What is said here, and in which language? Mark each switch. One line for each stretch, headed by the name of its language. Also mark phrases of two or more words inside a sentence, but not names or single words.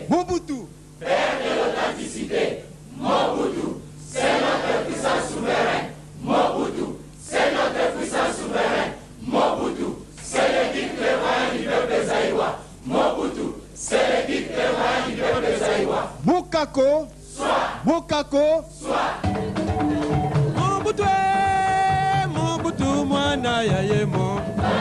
French: Mobutu, Père de l'authenticité. Mobutu, c'est notre puissant souverain. Mobutu, c'est notre puissant souverain. Mobutu, c'est le guide prévoyant du peuple zaïrois. Mobutu, c'est le guide prévoyant du peuple zaïrois.
Lingala: Mukako,
French: Soit,
Lingala: Mukako,
French: soit.
Lingala: Mobutu, Mobutu, mwana ya yemo.